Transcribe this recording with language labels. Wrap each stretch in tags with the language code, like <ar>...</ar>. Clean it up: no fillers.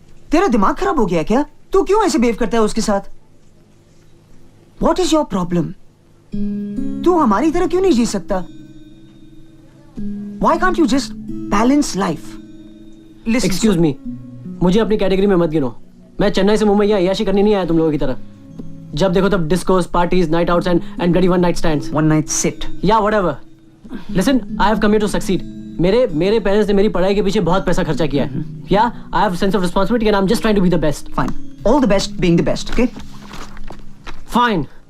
<hi>तेरा दिमाग खराब हो गया है क्या? तू क्यों ऐसे बिहेव करता है उसके साथ?</hi> <en>What is your problem?</en> <hi>तू हमारी तरह क्यों नहीं जी सकता?</hi> <en>Why can't you just balance life? Listen. Excuse me.</en> <hi>मुझे अपनी कैटेगरी में मत गिनो. मैं चेन्नई से मुंबई यहाँ अय्याशी करने नहीं आया तुम लोगों की तरह. जब देखो तब discourse, parties, night outs</hi> <en>and bloody one night stands. One night sit. Yeah, whatever. Listen, I have come here to succeed.</en> <hi>मेरे पेरेंट्स ने मेरी पढ़ाई के पीछे बहुत पैसा खर्चा किया है.</hi> <en>Yeah, I have a sense of responsibility and I'm just trying to be the best. Fine. All the best being the best, okay? Fine.</en>